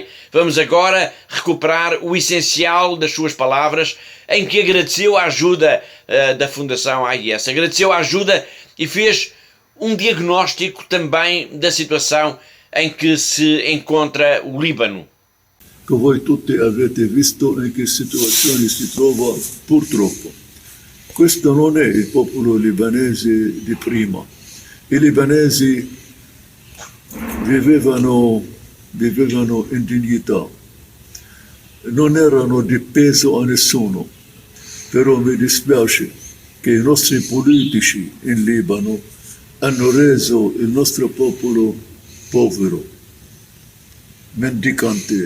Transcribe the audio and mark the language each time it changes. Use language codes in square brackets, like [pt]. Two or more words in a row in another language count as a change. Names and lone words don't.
[pt] Vamos agora recuperar o essencial das suas palavras, em que agradeceu a ajuda da Fundação AIS, agradeceu a ajuda e fez um diagnóstico também da situação em que se encontra o Líbano. [it] Che voi tutti avete visto in che situazione si trova, purtroppo. Questo non è il popolo libanese di prima. I libanesi vivevano in dignità, non erano di peso a nessuno, però mi dispiace che i nostri politici in Libano hanno reso il nostro popolo povero, mendicante.